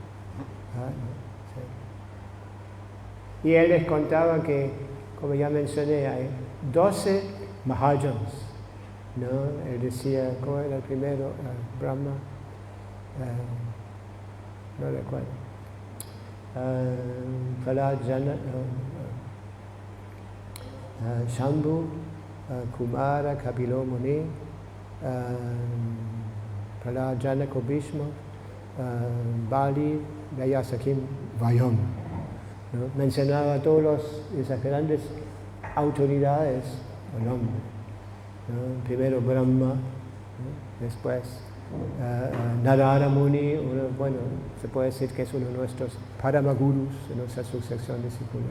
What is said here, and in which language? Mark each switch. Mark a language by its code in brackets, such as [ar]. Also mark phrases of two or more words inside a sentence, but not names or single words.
[es] Sí. Y él les contaba que, como ya mencioné, hay 12 Mahajans, ¿no? Él decía, ¿cómo era el primero? Brahma, no recuerdo. Pralajana, Shambhu, Kumara, Kapilo Muni, Pralajana Bhishma, Bali, Vyasakim, Vayam, ¿no? Mencionaba a todas esas grandes autoridades con nombre, ¿no? Primero Brahma, ¿no? Después, Narada Muni, bueno, se puede decir que es uno de nuestros Paramagurus de nuestra sucesión discipular.